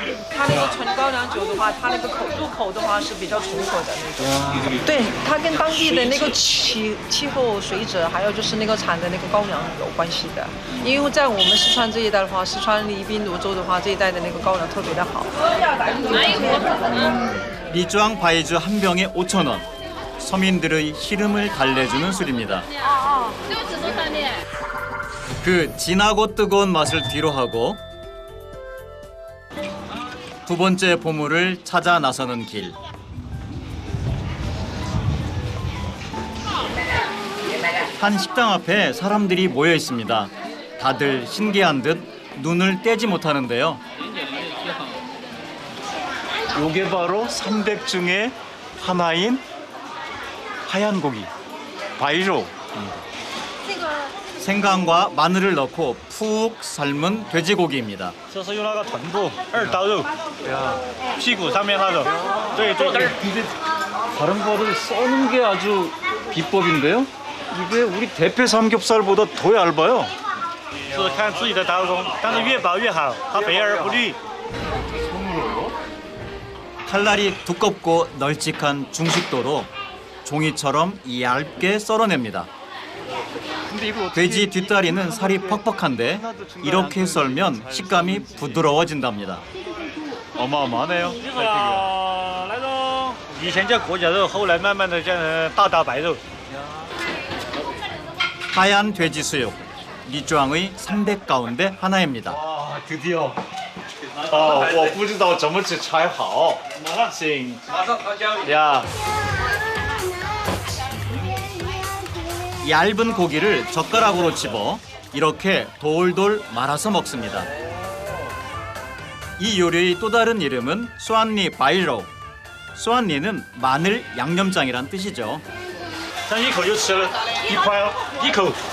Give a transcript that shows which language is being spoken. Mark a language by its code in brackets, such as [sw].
[zh] 它那个纯高粱酒的话，它那个入口的话是比较醇厚的那种。对，它跟当地的那个气候水质，还有就是那个产的那个高粱有关系的。因为在我们四川这一带的话，四川宜宾泸州的话，这一带的那个高粱特别的好。 [ko] 리쭈앙 바이주 한 병에 5,000원. 서민들의 시름을 달래주는 술입니다. 그 진하고 뜨거운 맛을 뒤로하고 두 번째 보물을 찾아 나서는 길. 한 식당 앞에 사람들이 모여 있습니다. 다들 신기한 듯 눈을 떼지 못하는데요. 이게 바로 300 중에 하나인 하얀 고기, 바이로. 생강과 마늘을 넣고 푹 삶은 돼지고기입니다. [zh] 这是用那个臀部2刀肉，屁股上面那种，对对对。 [ko] 근데 다른 거를 써는 게 아주 비법인데요? 이게 우리 대패 삼겹살보다 더 얇아요. [zh] 是看自己的刀工，但是越薄越好，它肥而不腻。 [ko] 칼날이 두껍고 널찍한 중식도로 종이처럼 얇게 썰어냅니다. 돼지 뒷다리는 살이 퍽퍽한데 이렇게 썰면 식감이 부드러워진답니다. 어마어마하네요. [zh] 那种以前叫裹脚肉，后来慢慢的叫成大刀白肉。 [ko] 하얀 돼지 수육, 리쭈앙의 300 가운데 하나입니다. 와, 드디어. [zh] 我不知道怎么去拆好。行。야. [ko] 얇은 고기를 젓가락으로 집어 이렇게 돌돌 말아서 먹습니다. 이 요리의 또 다른 이름은 수안리 바이로. 수안리는 마늘 양념장이란 뜻이죠. [zh] 这样一口就吃了一块哦，一口。